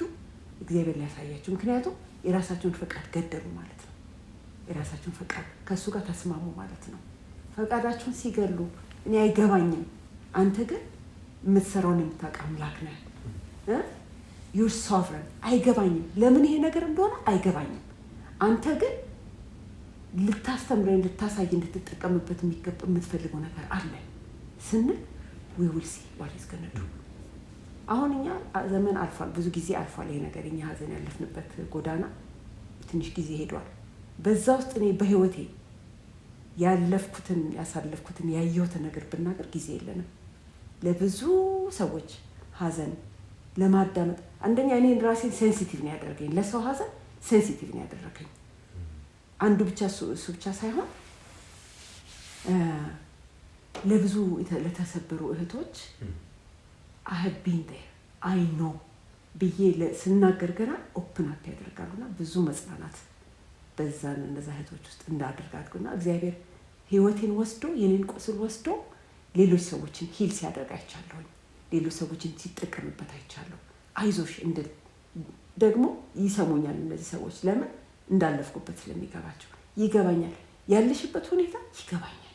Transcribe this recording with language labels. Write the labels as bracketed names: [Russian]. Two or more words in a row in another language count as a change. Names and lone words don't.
[Amharic] እግዚአብሔር ሊያሳያቸው ምክንያቱም የራሳቸውን ፈቃድ ገደሉ ማለት ነው የራሳቸውን ፈቃድ ከሱ ጋር ተስማሙ ማለት ነው ፈቃዳቸውን ሲገሉ እኔ አይገባኝም አንተ ግን የምትሰራውን የምታውቅ አምላክ ነህ [English] you're sovereign [Amharic] አይገባኝም ለምን ይሄ ነገር እንደሆነ አይገባኝም አንተ ግን ልታስተምረኝ ልታሳይ እንድትጠቀምበት የምትፈልገው ነገር አለ ስንል [English] we will see what is going to do [Amharic] አሁን እኛ ዘመን አልፏል ብዙ ጊዜ አልፏል ይሄ ነገር እኛ ሀዘን ያለፍንበት ጎዳና ትንሽ ጊዜ ሄዷል በዛ ውስጥ እኔ በህይወቴ ያለፍኩትን ያሳለፍኩትን ያየሁትን ነገር ብናገር ጊዜ የለንም ለብዙ ሰዎች ሀዘን ለማዳመጥ አንደኛ እኔን ራሴን ሴንሲቲቭ ነው ያደረገኝ ለሰው ሀዘን ሴንሲቲቭ ነው ያደረገኝ አንዱ ብቻ እሱ ብቻ ሳይሆን ለብዙ ለተሰበሩ እህቶች [English] I have been there I know [Amharic] ብዬ ስናገር ገና [English] open up [Amharic] ያደርጋሉና ብዙ መጽናናት በዛን እነዛ እህቶች ውስጥ እንዳደርጋሉና እግዚአብሔር ህይወቴን ወስዶ የኔን ቁስል ወስዶ ሌሎች ሰዎችን ሂል ሲያደርግ አይቻለሁ ሌሎች ሰዎችን ሲጠቀምበት አይቻለሁ አይዞሽ እንድል ደግሞ ይሰሙኛል እነዚህ ሰዎች ለምን እንዳለፍኩበት ስለሚገባቸው ይገባኛል ያለሽበት ሁኔታ ይገባኛል